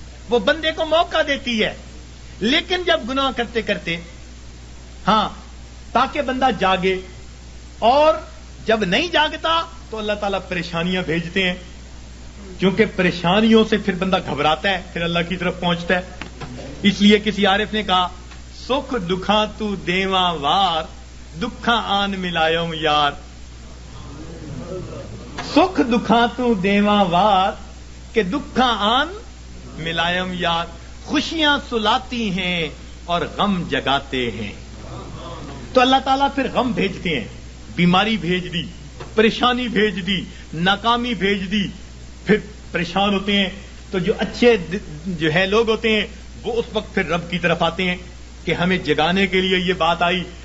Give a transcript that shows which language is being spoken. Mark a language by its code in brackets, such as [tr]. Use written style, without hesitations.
[ur] وہ بندے کو موقع دیتی ہے، لیکن جب گناہ کرتے کرتے ہاں تاکہ بندہ جاگے، اور جب نہیں جاگتا تو اللہ تعالیٰ پریشانیاں بھیجتے ہیں، کیونکہ پریشانیوں سے پھر بندہ گھبراتا ہے، پھر اللہ کی طرف پہنچتا ہے. اس لیے کسی عارف نے کہا [pa] سکھ دکھاں تو دیواں وار، دکھاں آن ملایوں یار. سکھ دکھاں تو دیواں وار کہ دکھاں آن ملائم یار. [ur] خوشیاں سلاتی ہیں اور غم جگاتے ہیں. تو اللہ تعالیٰ پھر غم بھیجتے ہیں، بیماری بھیج دی، پریشانی بھیج دی، ناکامی بھیج دی، پھر پریشان ہوتے ہیں. تو جو اچھے جو ہے لوگ ہوتے ہیں وہ اس وقت پھر رب کی طرف آتے ہیں کہ ہمیں جگانے کے لیے یہ بات آئی.